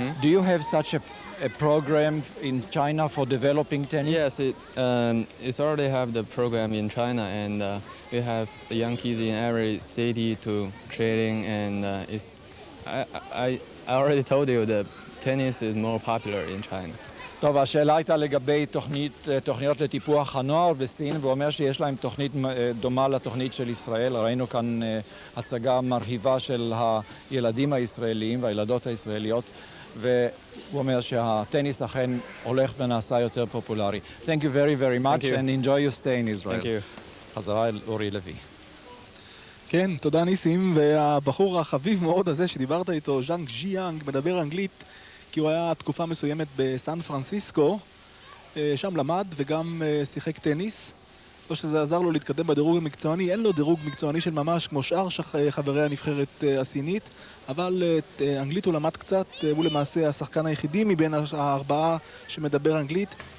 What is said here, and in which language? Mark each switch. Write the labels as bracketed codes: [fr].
[en] Do you have such a program in China for developing tennis? Yes, it's already have the program in China, and we have the young kids in every city to training, and I already told you that tennis is more popular in China. [he] טוב, השאלה הייתה לגבי תוכניות לטיפוח הנוער בסין, והוא אומר שיש להם תוכנית דומה לתוכנית של ישראל. ראינו כאן הצגה מרהיבה של הילדים הישראלים והילדות הישראליות, והוא אומר שהטניס אכן הולך ונעשה יותר פופולרי. [en] Thank you very very much and enjoy your stay in Israel. Thank you. [he] חזרה אל אורי לוי. כן, תודה ניסים, והבחור החביב מאוד הזה שדיברת איתו, ז'אנג ז'יאנג, מדבר אנגלית, כי הוא היה תקופה מסוימת בסן פרנסיסקו, שם למד וגם שיחק טניס. לא שזה עזר לו להתקדם בדירוג המקצועני, אין לו דירוג מקצועני של ממש כמו שאר חברי הנבחרת הסינית, אבל את אנגלית הוא למד קצת, הוא למעשה השחקן היחידי מבין הארבעה שמדבר אנגלית.